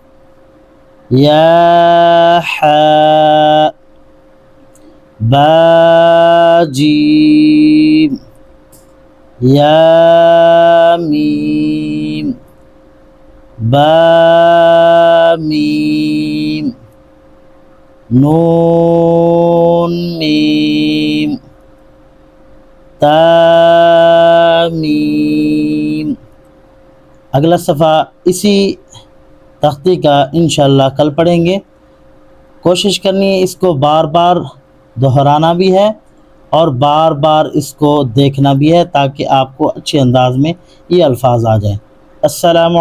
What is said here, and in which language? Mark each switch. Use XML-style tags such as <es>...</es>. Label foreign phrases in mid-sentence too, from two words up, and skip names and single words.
<ur>یا حاء، با جیم، یا میم، با میم، نون میم تا میم۔ اگلا صفحہ اسی تختی کا انشاءاللہ کل پڑھیں گے۔ کوشش کرنی ہے اس کو بار بار دہرانا بھی ہے اور بار بار اس کو دیکھنا بھی ہے تاکہ آپ کو اچھے انداز میں یہ الفاظ آ جائیں۔</ur>